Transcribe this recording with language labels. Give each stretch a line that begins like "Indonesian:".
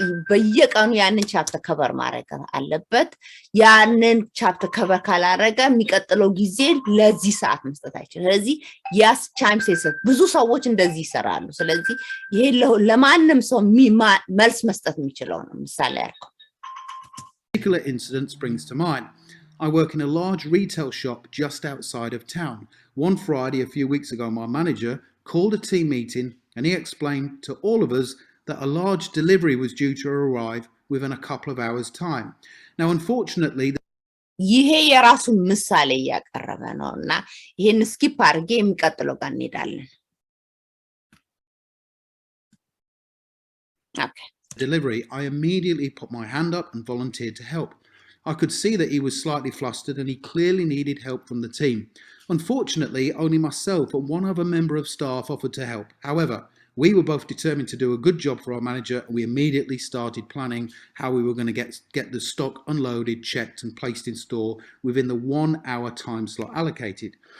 Amharic: በየቀኑ ያንን ቻፕተር ከቨር ማድረግ አለበት ያንን ቻፕተር ከቨር ካላረገ የሚቀጥለው ጊዜ ለዚህ ሰዓት መስጠት አይችልም ስለዚህ
English: ያስ ታይም ሴንሲቲቭ
Amharic: ብዙ ሰዎች እንደዚህ ይሰራሉ ስለዚህ ይሄ ለማንም ሰው መልስ መስጠት የሚችለው ነው ምሳሌ ያልከው
English: particular incident springs to mind. I work in a large retail shop just outside of town. One Friday a few weeks ago my manager called a team meeting and he explained to all of us that a large delivery was due to arrive within a couple of hours time. Now unfortunately
Amharic: ይሄ የራሱ ምሳሌ ያቀረበ ነውና ይሄን ስኪፕ አድርጌ የሚቀጥለው ጋር እንሄዳለን Okay.
English: Delivery, I immediately put my hand up and volunteered to help. I could see that he was slightly flustered and he clearly needed help from the team. Unfortunately, only myself and one other member of staff offered to help. However, we were both determined to do a good job for our manager and we immediately started planning how we were going to get the stock unloaded, checked and placed in store within the 1 hour time slot allocated.